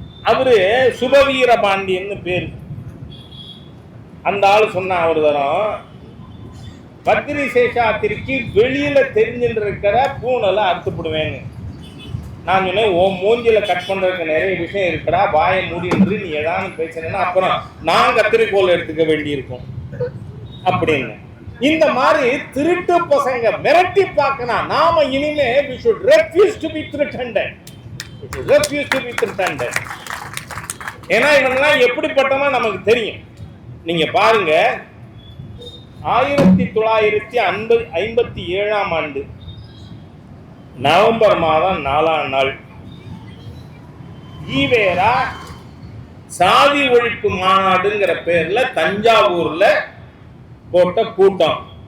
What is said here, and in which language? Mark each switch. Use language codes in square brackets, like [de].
[ta] அவரு சுபவீர பாண்டியன்னு பேரு. அந்த ஆள் சொன்ன ஒரு தரம், பத்ரி சேஷாத்திரிக்கு வெளியில தெரிஞ்சுட்டு இருக்கிற பூனலை அறுத்துப்படுவேன்னு. நான் சொன்னேன், ஓ மூஞ்சில கட் பண்றதுக்கு நிறைய விஷயம் இருக்குடா, வாயை மூடின்று நீ ஏதாவது பேசினா அப்புறம் நான் கத்திரிக்கோள் எடுத்துக்க வேண்டி இருக்கும் அப்படின்னு. இந்த மாதிரி திருட்டு பசங்க மிரட்டி பார்க்கணும். நாம இனிமே [en] we should refuse to be threatened. We should refuse to be threatened. [ta] ஏன்னா இவங்கெல்லாம் எப்படிப்பட்டவங்க நமக்கு தெரியும். நீங்க பாருங்க, 1957ஆம் ஆண்டு நவம்பர் மாதம் 4ஆம் நாள் ஈவேரா சாதி ஒழிப்பு மாநாடுங்கிற பேர்ல தஞ்சாவூர்ல போட்ட கூட்டம்.